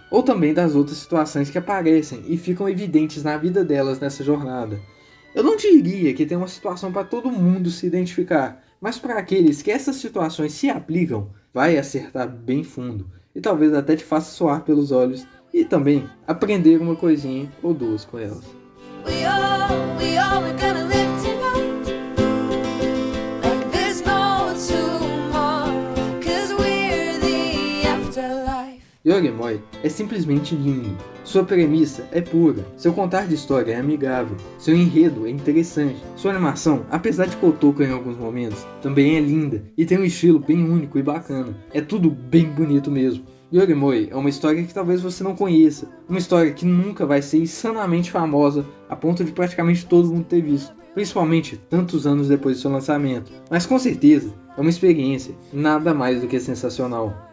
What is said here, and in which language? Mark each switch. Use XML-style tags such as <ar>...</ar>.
<pt>Ou também das outras situações que aparecem e ficam evidentes na vida delas nessa jornada. Eu não diria que tem uma situação para todo mundo se identificar, mas para aqueles que essas situações se aplicam, vai acertar bem fundo. E talvez até te faça soar pelos olhos e também aprender uma coisinha ou duas com elas.</pt> <en>We all we're gonna live tonight. Like there's no tomorrow, 'cause we're the afterlife.</en> <pt>Yogemoi é simplesmente lindo. Sua premissa é pura, seu contar de história é amigável, seu enredo é interessante, sua animação, apesar de cotoca em alguns momentos, também é linda e tem um estilo bem único e bacana. É tudo bem bonito mesmo. Yogemoi é uma história que talvez você não conheça, uma história que nunca vai ser insanamente famosa a ponto de praticamente todo mundo ter visto, principalmente tantos anos depois do seu lançamento, mas com certeza é uma experiência nada mais do que sensacional.</pt>